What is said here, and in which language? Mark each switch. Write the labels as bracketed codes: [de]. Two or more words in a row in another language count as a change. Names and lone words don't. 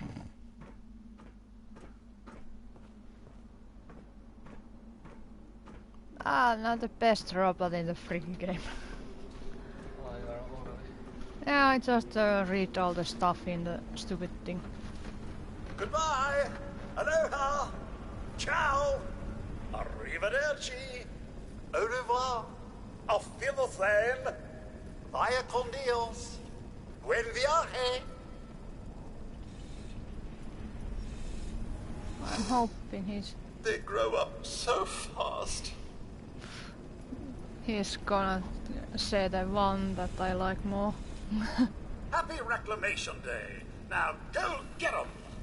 [en] Not the best robot in the freaking game. Yeah, I just read all the stuff in the stupid thing. Goodbye. Aloha. [it] Ciao. Arrivederci. [fr] Au revoir. [de] Auf Wiedersehen. [es] Bye Vaya con Dios. Buen viaje. [en] I'm hoping They grow up so fast. he's gonna say the one that I like more. Happy Reclamation Day. Now go get 'em.